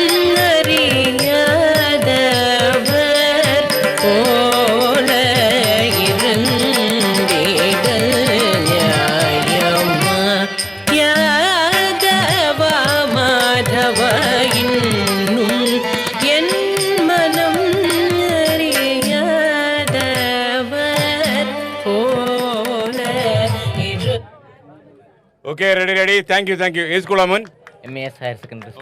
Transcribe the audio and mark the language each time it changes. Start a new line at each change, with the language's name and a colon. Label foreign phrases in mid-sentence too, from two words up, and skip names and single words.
Tamil: அறியாதவர் போல இருந்திடல் நியாயமா யாதவா மாதவ இன்னும் என் மனம் அறியாதவர் போல இரு
English: okay ready thank you
Malayalam: ഏത് സ്കൂളാ മോൻ? MES ഹയർ സെക്കൻഡറി സ്കൂൾ.